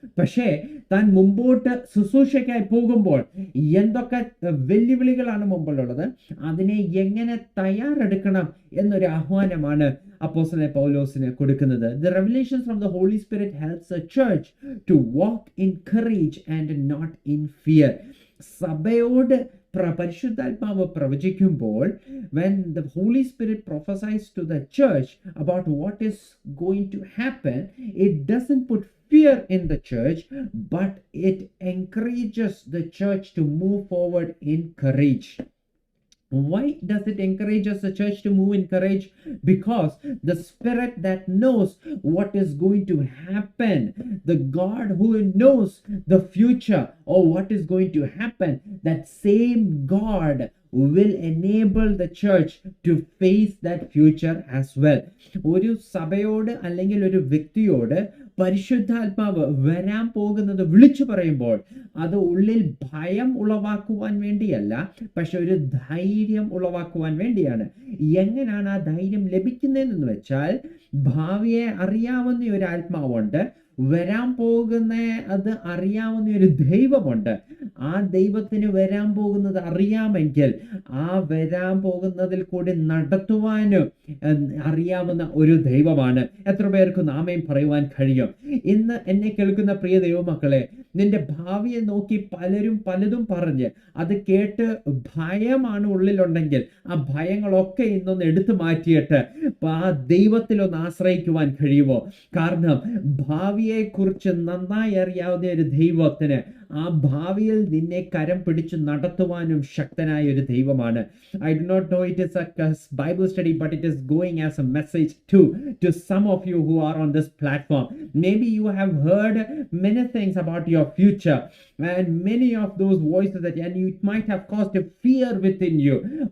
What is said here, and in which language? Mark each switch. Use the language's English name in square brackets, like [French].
[Malayalam] പക്ഷേ താൻ മുമ്പോട്ട് ശുശ്രൂഷയ്ക്കായി പോകുമ്പോൾ എന്തൊക്കെ വെല്ലുവിളികളാണ് മുമ്പിലുള്ളത്, അതിനെ എങ്ങനെ തയ്യാറെടുക്കണം എന്നൊരു ആഹ്വാനമാണ് അപ്പോസ്തലനായ പൗലോസിന് കൊടുക്കുന്നത്. [English] The revelations from the Holy Spirit helps a church to walk in courage and not in fear. [Malayalam] സഭയോട് പരിശുദ്ധാത്മാവ് പ്രവചിക്കുമ്പോൾ, [English] when the Holy Spirit prophesies to the church about what is going to happen, it doesn't put fear in the church, but it encourages the church to move forward in courage. Why does it encourage us, the church, to move in courage? Because the Spirit that knows what is going to happen, the God who knows the future or what is going to happen, that same God will enable the church to face that future as well. [Malayalam] ഒരു സഭയോട് അല്ലെങ്കിൽ ഒരു വ്യക്തിയോട് പരിശുദ്ധാത്മാവ് വരാൻ പോകുന്നത് വിളിച്ചു പറയുമ്പോൾ അത് ഉള്ളിൽ ഭയം ഉളവാക്കുവാൻ വേണ്ടിയല്ല, പക്ഷെ ഒരു ധൈര്യം ഉളവാക്കുവാൻ വേണ്ടിയാണ്. എങ്ങനെയാണ് ആ ധൈര്യം ലഭിക്കുന്നതെന്ന് വെച്ചാൽ, ഭാവിയെ അറിയാവുന്ന ഒരു ആത്മാവുണ്ട്, വരാൻ പോകുന്ന അത് അറിയാവുന്ന ഒരു ദൈവമുണ്ട്. ആ ദൈവത്തിന് വരാൻ പോകുന്നത് അറിയാമെങ്കിൽ ആ വരാൻ പോകുന്നതിൽ കൂടി നടത്തുവാനും അറിയാവുന്ന ഒരു ദൈവമാണ്. എത്ര പേർക്ക് ആമേൻ പറയുവാൻ കഴിയും? ഇന്ന് എന്നെ കേൾക്കുന്ന പ്രിയ ദൈവമക്കളെ, നിന്റെ ഭാവിയെ നോക്കി പലരും പലതും പറഞ്ഞ് അത് കേട്ട് ഭയമാണ് ഉള്ളിലുണ്ടെങ്കിൽ ആ ഭയങ്ങളൊക്കെ ഇന്നൊന്ന് എടുത്തു മാറ്റിയിട്ട് ആ ദൈവത്തിലൊന്ന് ആശ്രയിക്കുവാൻ കഴിയുമോ? കാരണം ഭാവിയെ കുറിച്ച് നന്നായി അറിയാവുന്ന ഒരു ദൈവത്തിന് ആ ഭാവിയിൽ നിന്നെ കരം പിടിച്ചു നടത്തുവാനും ശക്തനായ ഒരു ദൈവമാണ്. [English] I do not know it is a Bible study, but it is going as a message to some of you who are on this platform. Maybe you have heard many things about your future and many of those voices that, and it might have caused a fear within you.